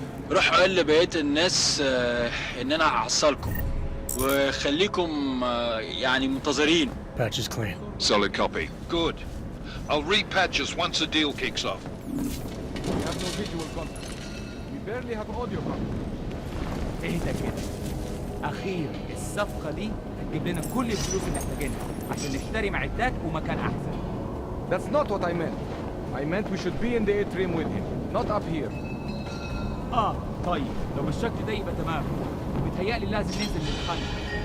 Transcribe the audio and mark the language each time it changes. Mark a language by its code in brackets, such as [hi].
[ar] روح قول لبقية الناس ان انا هحصلكم وخليكم يعني منتظرين. [en] Patch is clean. Solid copy. Good. I'll repatch us once the deal kicks off. We have no visual contact. We barely have audio contact. [ar] اهدى كده. أخيرا الصفقة دي هتجيب لنا كل الفلوس اللي محتاجينها عشان نشتري معدات ومكان أحسن. [en] That's not what I meant. I meant we should be in the atrium with him, not up here. [ar] طيب لو بالشكل ده يبقى تمام. بيتهيألي لازم ننزل نتخانق.